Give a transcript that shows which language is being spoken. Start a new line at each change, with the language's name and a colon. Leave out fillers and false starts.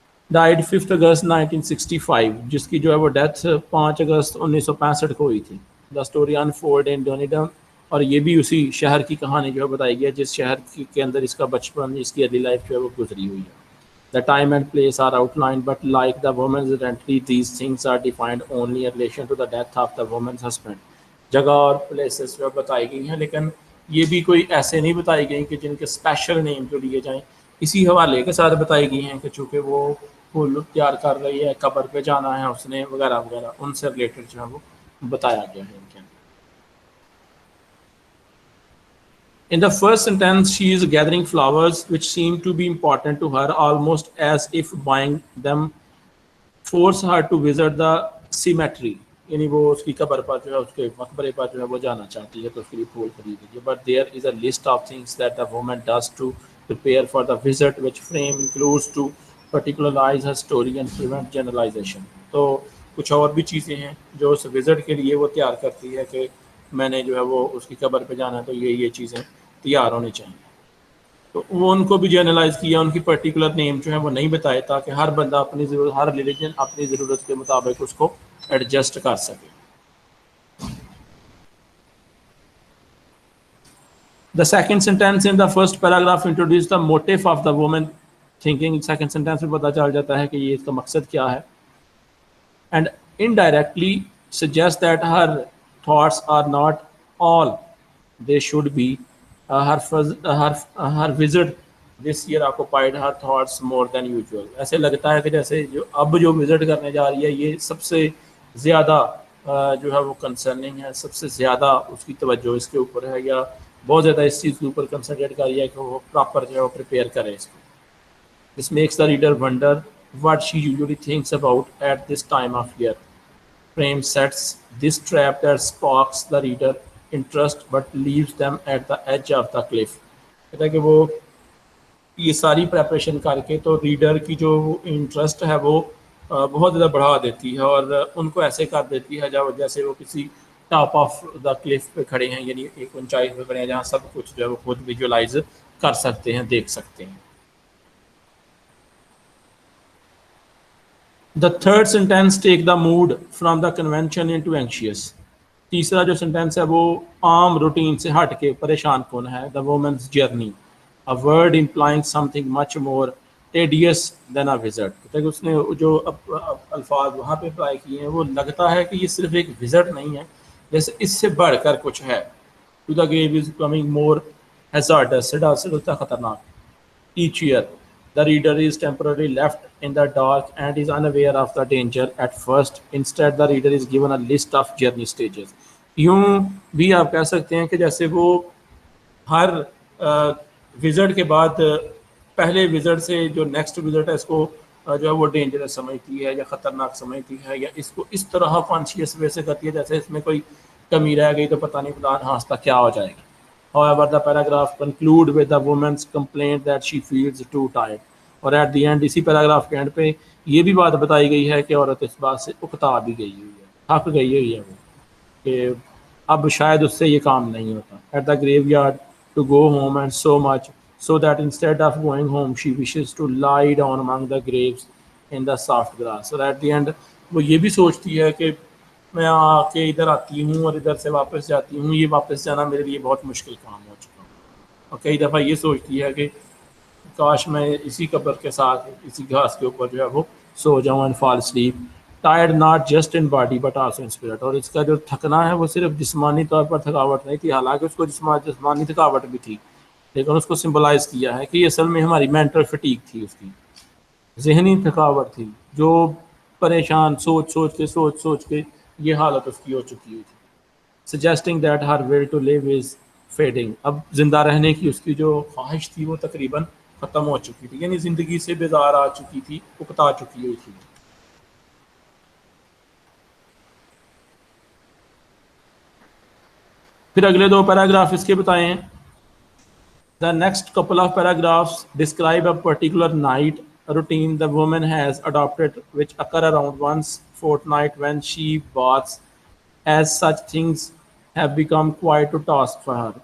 Urdu: Died 5 اگست 1965، جس کی جو ہے وہ ڈیتھ 5 اگست 1965 کو ہوئی تھی.
English: the story unfold in Dunedin
Urdu: اور یہ بھی اسی شہر کی کہانی جو ہے بتائی گئی ہے جس شہر کے اندر اس کا بچپن، اس کی ارلی لائف جو ہے وہ گزری ہوئی ہے.
English: The time and place are outlined, but like the woman's identity, these things are defined only in relation to the death of the woman's husband.
Urdu: جگہ اور پلیسز جو بتائی گئی ہیں، لیکن یہ بھی کوئی ایسے نہیں بتائی گئی کہ جن کے اسپیشل نیم جو لیے جائیں. اسی حوالے کے ساتھ بتائی گئی ہیں کہ چونکہ وہ پھول تیار کر رہی ہے، قبر پہ جانا ہے اس نے، وغیرہ وغیرہ، ان سے ریلیٹڈ جو ہے وہ بتایا گیا ہے ان کے اندر.
English: In the first sentence, she is gathering flowers which seem to be important to her, almost as if buying them force her to visit the cemetery.
Urdu: یعنی وہ اس کی قبر پر جو ہے، اس کے مقبرے پر جو ہے وہ جانا چاہتی ہے تو اس کے لیے پھول خرید لیجیے.
English: But there is a list of things that the woman does to prepare for the visit, which frame includes to particularize her story and prevent generalization.
Urdu: تو کچھ اور بھی چیزیں ہیں جو اس وزٹ کے لیے وہ تیار کرتی ہے کہ میں نے جو ہے وہ اس کی قبر پہ جانا ہے تو یہ چیزیں تیار ہونی چاہیے. تو وہ ان کو بھی جرنلائز کیا، ان کی پرٹیکولر نیم جو ہے وہ نہیں بتائے تاکہ ہر بندہ اپنی ضرورت، ہر ریلیجن اپنی ضرورت کے مطابق اس کو ایڈجسٹ کر سکے.
English: The second sentence in the first paragraph introduces the motive of the woman thinking. Second sentence
Urdu: میں پتہ چل جاتا ہے کہ یہ اس کا مقصد کیا ہے.
English: And indirectly suggests that her thoughts are not all they should be. Her visit this year occupied her thoughts more than usual.
Urdu: ایسے لگتا ہے کہ جیسے جو وزٹ کرنے جا رہی ہے یہ سب سے زیادہ جو ہے وہ کنسرننگ ہے، سب سے زیادہ اس کی توجہ اس کے اوپر ہے، یا بہت زیادہ اس چیز کے اوپر کنسنٹریٹ کر رہی ہے کہ وہ پراپر جو ہے وہ پریپیئر کرے اس کو.
English: This makes the reader wonder what she usually thinks about at this time of year. Frame sets this trap that sparks the reader interest but leaves them at the edge of the cliff.
Urdu: کہتا ہے کہ وہ یہ ساری preparation کر کے تو reader کی جو انٹرسٹ ہے وہ بہت زیادہ بڑھا دیتی ہے اور ان کو ایسے کر دیتی ہے جیسے وہ کسی ٹاپ آف دا کلف پہ کھڑے ہیں، یعنی ایک اونچائی پہ کھڑے ہیں جہاں سب کچھ جو ہے وہ خود ویژولائز کر سکتے ہیں، دیکھ سکتے ہیں.
English: The third sentence take the mood from the convention into anxious.
Urdu: تیسرا جو سینٹینس ہے وہ عام روٹین سے ہٹ کے پریشان کن ہے.
English: The woman's journey, a word implying something much more tedious than a visit.
Urdu: کہ اس نے جو الفاظ وہاں پہ اپلائی کیے ہیں وہ لگتا ہے کہ یہ صرف ایک وزٹ نہیں ہے، جیسے اس سے بڑھ کر کچھ ہے.
English: To the grave is becoming more hazardous.
Urdu: سے خطرناک.
English: Each year the reader is temporarily left in the dark and is unaware of the danger at first. Instead, the reader is given a list of journey stages.
Urdu: یوں بھی آپ کہہ سکتے ہیں کہ جیسے وہ ہر وزٹ کے بعد پہلے وزٹ سے جو نیکسٹ وزٹ ہے اس کو جو ہے وہ ڈینجرس سمجھتی ہے یا خطرناک سمجھتی ہے، یا اس کو اس طرح کانشیس وے سے کرتی ہے جیسے اس میں کوئی کمی رہ گئی تو پتہ نہیں خدا نخواستہ کیا ہو جائے گی.
English: However, the paragraph conclude with the woman's complaint that she feels too tired.
Urdu: اور ایٹ دی اینڈ اسی پیراگراف کے اینڈ پہ یہ بھی بات بتائی گئی ہے کہ عورت اس بات سے اکتا بھی گئی ہوئی ہے، تھک گئی ہوئی ہے وہ، کہ اب شاید اس سے یہ کام نہیں ہوتا.
English: At the graveyard to go home and so much so that instead of going home she wishes to lie down among the graves in the soft grass.
Urdu: اور
English: at the end
Urdu: وہ یہ بھی سوچتی ہے کہ میں آ کے ادھر آتی ہوں اور ادھر سے واپس جاتی ہوں، یہ واپس جانا میرے لیے بہت مشکل کام ہو چکا ہوں. اور کئی دفعہ یہ سوچتی ہے کہ کاش میں اسی قبر کے ساتھ اسی گھاس کے اوپر جو ہے وہ سو جاؤں
English: And fall asleep. Tired not just in body but also in spirit.
Urdu: اور اس کا جو تھکنا ہے وہ صرف جسمانی طور پر تھکاوٹ نہیں تھی، حالانکہ اس کو جسمانی تھکاوٹ بھی تھی، لیکن اس کو سمبلائز کیا ہے کہ یہ اصل میں ہماری مینٹل فٹیگ تھی، اس کی ذہنی تھکاوٹ تھی، جو پریشان سوچ کے یہ حالت اس کی ہو چکی ہوئی تھی.
English: Suggesting that her will to live is fading.
Urdu: اب زندہ رہنے کی اس کی جو خواہش تھی وہ تقریباً ختم ہو چکی تھی، یعنی زندگی سے بیزار آ چکی تھی، اکتا چکی ہوئی تھی. پھر اگلے دو پیراگراف اس کے بتائیں.
English: The next couple of paragraphs describe a particular night routine the woman has adopted, which occur around once fortnight when she baths. As such things have become quite a task for her.